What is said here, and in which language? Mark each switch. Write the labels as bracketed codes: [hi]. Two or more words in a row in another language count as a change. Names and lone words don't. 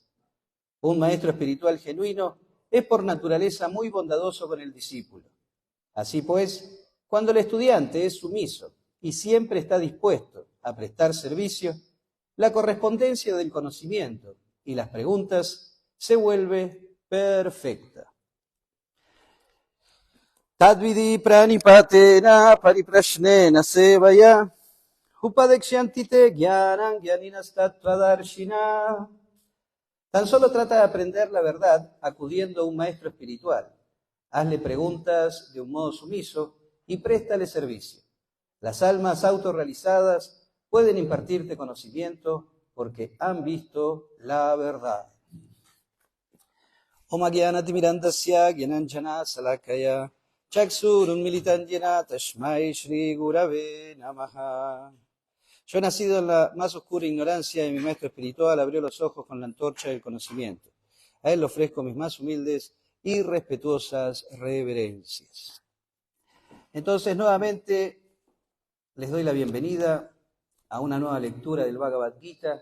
[es] Un maestro espiritual genuino es por naturaleza muy bondadoso con el discípulo. Así pues, cuando el estudiante es sumiso y siempre está dispuesto a prestar servicio, la correspondencia del conocimiento y las preguntas se vuelve perfecta. [sa] Tadvidi pranipatena pariprashnena sevaya upadekshantite jnanam jnaninas tattvadarshina. [es] Tan solo trata de aprender la verdad acudiendo a un maestro espiritual. Hazle preguntas de un modo sumiso y préstale servicio. Las almas autorrealizadas pueden impartirte conocimiento porque han visto la verdad. [sa] Om Agyanatimirandasya Gyananjana Salakaya Chaksurun Militanyena Tashmai Shri Gurave Namaha. [es] Yo, nacido en la más oscura ignorancia de mi maestro espiritual, abrió los ojos con la antorcha del conocimiento. A él le ofrezco mis más humildes y respetuosas reverencias. Entonces, nuevamente, les doy la bienvenida a una nueva lectura del Bhagavad Gita.